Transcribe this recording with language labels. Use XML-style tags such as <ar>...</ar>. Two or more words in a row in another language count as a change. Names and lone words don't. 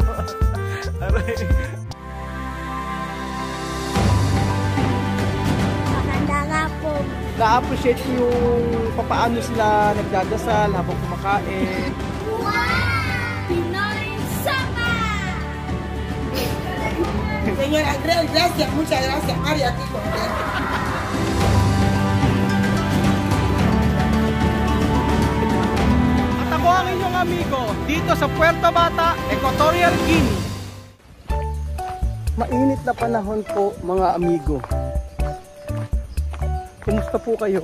<tl>Na-appreciate yung papaano sila nagdadasal habang kumakain. Wow! Pinoy Sapa!</tl> <es>Señor Andrés, gracias, muchas gracias, María, aquí contento.</es> <tl>At ako ang inyong amigo dito sa Puerto Bata, Equatorial Guinea. Mainit na panahon po mga amigo. Kumusta po kayo?</tl>